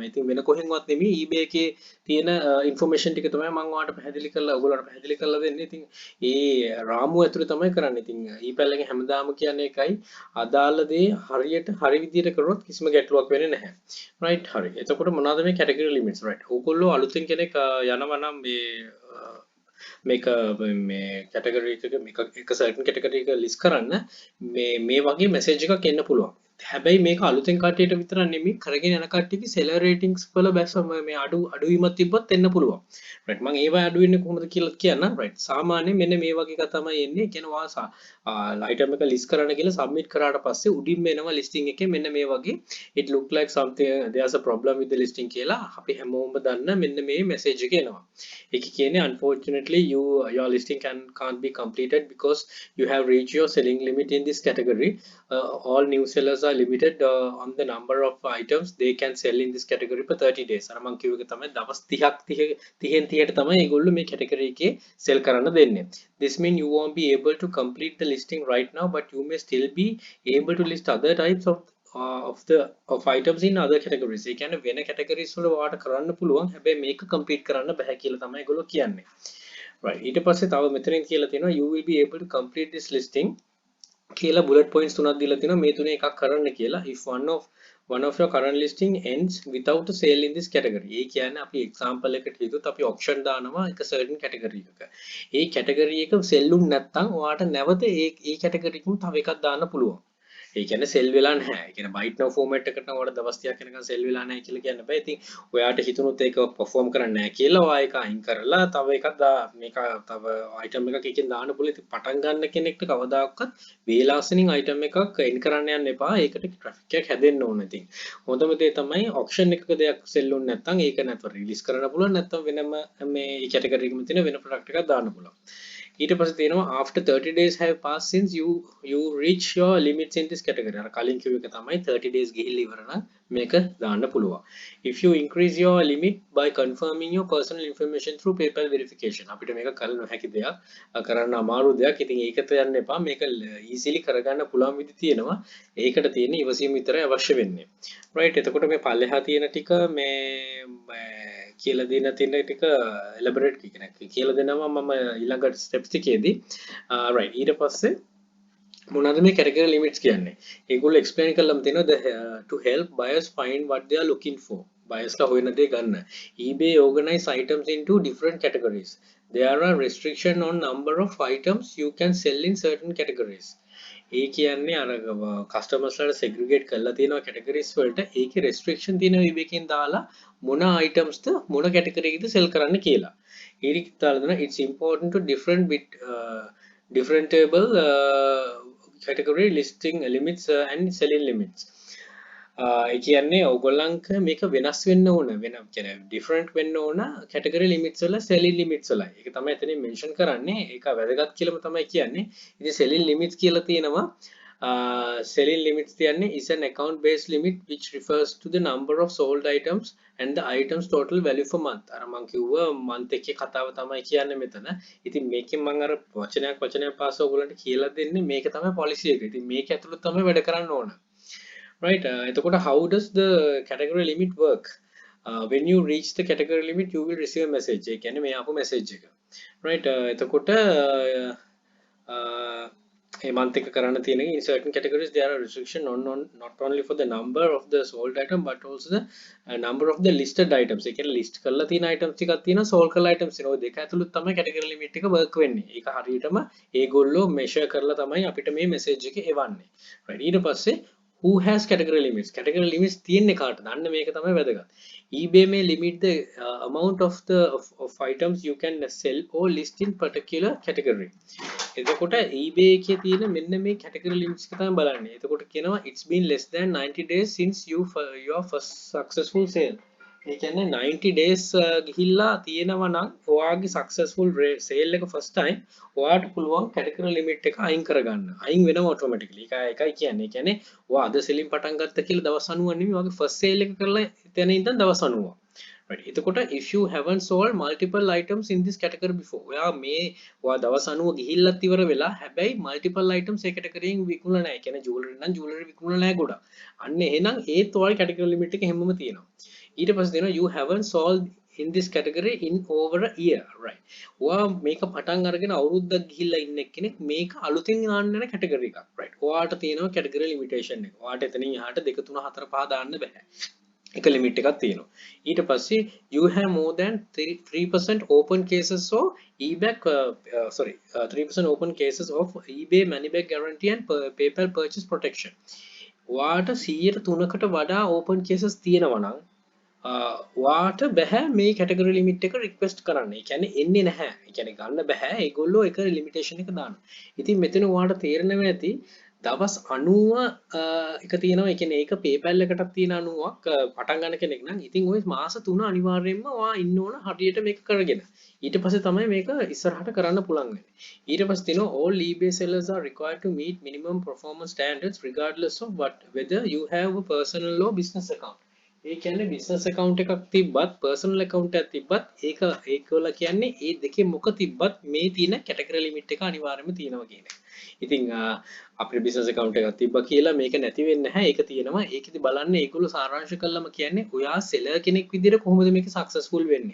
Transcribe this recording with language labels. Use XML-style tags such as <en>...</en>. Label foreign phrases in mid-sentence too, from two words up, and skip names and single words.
<si>ඉතින් වෙන කොහෙන්වත් නෙමෙයි eBay එකේ තියෙන information ටික තමයි මම ඔයාලට පැහැදිලි කරලා ඔයගොල්ලන්ට පැහැදිලි කරලා දෙන්නේ. ඉතින් ඒ රාමුව ඇතුලේ තමයි කරන්නේ. ඉතින් ePal එකෙන් හැමදාම කියන්නේ එකයි අදාළ දේ හරියට හරි විදියට කරොත් කිසිම ගැටලුවක් වෙන්නේ නැහැ. right හරි. එතකොට මොනවද මේ</si> <en>category limits right?</en> <si>ඕගොල්ලෝ අලුතින් කෙනෙක් යනවා නම් මේක මේ category එක එක</si> <en>certain category</en> <si>එක list කරන්න මේ වගේ message එකක් එන්න පුළුවන්. හැබැයි මේක අලුතෙන් කට්ටියට විතර නෙමෙයි කරගෙන යන කට්ටියගේ</si> <en>seller ratings</en> <si>වල බැස්සම මේ අඩුවීමක් තිබ්බත් එන්න පුළුවන්. right මම ඒවා අඩු වෙන්නේ කොහොමද කියලා කියන්නම්. right සාමාන්‍යයෙන් මෙන්න මේ වගේ එක තමයි එන්නේ. කියනවා item එක list කරන්න කියලා submit කරාට පස්සේ උඩින්ම එනවා listing එකේ මෙන්න මේ වගේ</si> <en>it look like something there's a problem with the listing</en> <si>කියලා අපි හැමෝම දන්න මෙන්න මේ message එක එනවා. ඒක කියන්නේ</si> <en>unfortunately your listing can't be completed because you have reached your selling limit in this category. All new sellers are limited on the number of items they can sell in this category for 30 days.</en> <si>අර මම කිව්ව එක තමයි දවස් 30ක් 30න් 30ට තමයි ඒගොල්ලෝ මේ category එකේ sell කරන්න දෙන්නේ.</si> <en>This means you won't be able to complete the listing right now, but you may still be able to list other types of items in other categories.</en> <si>ඒ කියන්නේ වෙන categories වල ඔයාලට කරන්න පුළුවන්. හැබැයි මේක complete කරන්න බෑ කියලා තමයි ඒගොල්ලෝ කියන්නේ. right ඊට පස්සේ තව මෙතනින් කියලා තියෙනවා</si> <en>you will be able to complete this listing</en> <si>කියලා</si> <en>bullet points</en> <si>තුනක් දීලා තිනවා මේ තුනේ එකක් කරන්න කියලා.</si> <en>If one of your current listing ends without a sale in this category.</en> <si>ඒ කියන්නේ අපි example එකකට හිතුවොත් අපි auction දානවා එක</si> <en>certain category</en> <si>එකක. ඒ category එක sell උන් නැත්නම් ඔයාට නැවත ඒ category එකම තව එකක් දාන්න පුළුවන්. ඒ කියන්නේ sell වෙලා නැහැ. ඒ කියන්නේ</si> <en>buy now format</en> <si>එකකට නම් ඔයාලා දවස් 30ක් යනකම් sell වෙලා නැහැ කියලා කියන්න බෑ. ඉතින් ඔයාට හිතුනොත් ඒක perform කරන්නේ නැහැ කියලා ඔයා ඒක අයින් කරලා තව එකක් මේක තව item එකක් එකෙන් දාන්න පුළුවන්. ඉතින් පටන් ගන්න කෙනෙක්ට කවදාකවත් වේලාසනින් item එකක් end කරන්න යන්න එපා. ඒකට traffic එකක් හැදෙන්න ඕන. ඉතින් හොඳම දේ තමයි auction එකක දෙයක් sell වුනේ නැත්නම් ඒක නැත්නම් release කරන්න පුළුවන්. නැත්නම් වෙනම මේ category එකෙම තියෙන වෙන product එකක් දාන්න පුළුවන්. ඊට පස්සේ තියෙනවා</si> <en>after 30 days have passed since you reach your limits in this category.</en> <si>අර කලින් කිව්ව එක තමයි 30 days ගිහිල්ලා ඉවර නම් මේක දාන්න පුළුවන්.</si> <en>If you increase your limit by confirming your personal information through PayPal verification.</en> <si>අපිට මේක කරන්න හැකි දෙයක්, කරන්න අමාරු දෙයක්. ඉතින් ඒකට යන්න එපා. මේක easily කරගන්න පුළුවන් විදි තියෙනවා. ඒකට තියෙන ඉවසීම විතරයි අවශ්‍ය වෙන්නේ. right එතකොට මේ පල්ලෙහා තියෙන ටික මේ කියලා දෙන ටික එලබොරේට් කියලා දෙනවා මම ඊළඟ ස්ටෙප්ස් ටිකේදී. right ඊට පස්සේ මොනවද මේ</si> <en>category limits</en> <si>කියන්නේ? ඒගොල්ලෝ explain කරලම තියෙනවා</si> <en>to help buyers find what they are looking for.</en> <si>buyers ලා හොයන දේ ගන්න.</si> <en>eBay organize items into different categories. There are restriction on number of items you can sell in certain categories.</en> <si>ඒ කියන්නේ අර customers වලට segregate කරලා තියෙනවා categories වලට. ඒකේ restriction තියෙනවා eBay එකෙන් දාලා මොන items ද මොන category එකද sell කරන්න කියලා. ඒකට දාලා දෙනවා</si> <en>it's important to differentiable category listing limits and selling limits.</en> <si>ඒ කියන්නේ ඕගොල්ලන්ක මේක වෙනස් වෙන්න ඕන කියන්නේ different වෙන්න ඕන</si> <en>category limits</en> <si>වල</si> <en>selling limits</en> <si>වලයි. ඒක තමයි එතනින් mention කරන්නේ. ඒක වැදගත් කියලාම තමයි කියන්නේ. ඉතින් selling limits කියලා තියෙනවා selling limits කියන්නේ</si> <en>is an account based limit which refers to the number of sold items and the items total value for month.</en> <si>අර මම කිව්වා month එකේ කතාව තමයි කියන්නේ මෙතන. ඉතින් මේකෙන් මම අර වචනයක් පාස ඔයගොල්ලන්ට කියලා දෙන්නේ මේක තමයි policy එක. ඉතින් මේක ඇතුළත තමයි වැඩ කරන්න ඕන.</si> <en>right එතකොට how does the category limit work? When you reach the category limit you will receive a message.</en> <si>ඒ කියන්නේ මේ ආපු message එක. right එතකොට මේ month එක කරන්න තියෙන</si> <en>in certain categories there are restriction on not only for the number of the sold item but also the number of the listed items.</en> <si>ඒ කියන්නේ list කරලා තියෙන items ටිකක් තියෙනවා sold කරලා items තියෙනවා. ඔය දෙක ඇතුළත තමයි</si> <en>category limit</en> <si>එක work වෙන්නේ. ඒක හරියටම ඒගොල්ලෝ measure කරලා තමයි අපිට මේ message එක එවන්නේ. right ඊට පස්සේ</si> <en>who has category limits?</en> <si>Category limits තියෙන්නේ කාටද? අන්න මේක තමයි වැදගත්.</si> <en>eBay may limit the amount of items you can sell or list in particular category.</en> <si>එතකොට eBay එකේ තියෙන මෙන්න මේ</si> <en>category limits</en> <si>එක තමයි බලන්නේ. එතකොට කියනවා</si> <en>it's been less than 90 days since your first successful sale.</en> <si>ඒ කියන්නේ 90 days ගිහිල්ලා තියෙනවා නම් ඔයාගේ</si> <en>successful sale</en> <si>එක</si> <en>first time</en> <si>ඔයාට පුළුවන්</si> <en>category limit</en> <si>එක අයින් කරගන්න. අයින් වෙනවා automatically. ඒකයි කියන්නේ. ඒ කියන්නේ ඔයා අද selling පටන් ගත්ත කියලා දවස් 90 නෙමෙයි ඔයාගේ</si> <en>first sale</en> <si>එක කරලා එතන ඉඳන් දවස් 90. right එතකොට</si> <en>if you haven't sold multiple items in this category before</en> <si>ඔයා දවස් 90 ගිහිල්ලත් ඉවර වෙලා හැබැයි</si> <en>multiple items</en> <si>ඒ category එකෙන් විකුණලා නැහැ. ඒ කියන්නේ jewelry නම් jewelry විකුණලා නැහැ ගොඩක්. අන්න එහෙනම් ඒත් ඔයාගේ</si> <en>category limit</en> <si>එක හැමම තියෙනවා. ඊට පස්සේ දෙනවා</si> <en>you haven't sold in this category in over a year.</en> <si>right ඔයා මේක පටන් අරගෙන අවුරුද්දක් ගිහිල්ලා ඉන්න කෙනෙක් මේක අලුතින් දාන්න යන category එකක්. right ඔයාට තියෙනවා</si> <en>category limitation</en> <si>එක. ඔයාට එතනින් එහාට 2 3 4 5 දාන්න බෑ. එක limit එකක් තියෙනවා. ඊට පස්සේ</si> <en>you have more than 3% open cases of eBay 3% open cases of eBay money back guarantee and PayPal purchase protection.</en> <si>ඔයාට 103කට වඩා</si> <en>open cases</en> <si>තියෙනවා නම් ඔයාට බෑ මේ</si> <en>category limit</en> <si>එක request කරන්න. ඒ කියන්නේ එන්නේ නැහැ. ඒ කියන්නේ ගන්න බෑ. ඒගොල්ලෝ ඒක limitation එක දානවා. ඉතින් මෙතන ඔයාට තේරෙනවා ඇති දවස් 90 එක තියෙනවා. ඒ කියන්නේ ඒක PayPal එකටත් තියෙන 90ක් පටන් ගන්න කෙනෙක් නම් ඉතින් ওই මාස 3 අනිවාර්යයෙන්ම ඔයා ඉන්න ඕන හරියට මේක කරගෙන. ඊට පස්සේ තමයි මේක ඉස්සරහට කරන්න පුළුවන් වෙන්නේ. ඊට පස්සේ තියෙනවා</si> <en>all eBay sellers are required to meet minimum performance standards regardless of whether you have a personal or business account.</en> <si>ඒ කියන්නේ</si> <en>business account</en> <si>එකක් තිබ්බත්</si> <en>personal account</en> <si>එකක් තිබ්බත් ඒකවල කියන්නේ ඒ දෙකේ මොක තිබ්බත් මේ තියෙන</si> <en>category limit</en> <si>එක අනිවාර්යයෙන්ම තියෙනවා කියන එක. ඉතින් අපේ</si> <en>business account</en> <si>එකක් තිබ්බා කියලා මේක නැති වෙන්නේ නැහැ. ඒක තියෙනවා. ඒකෙදි බලන්න ඒගොල්ලෝ සාරාංශ කළාම කියන්නේ ඔයා seller කෙනෙක් විදිහට කොහොමද මේක successful වෙන්නේ?</si>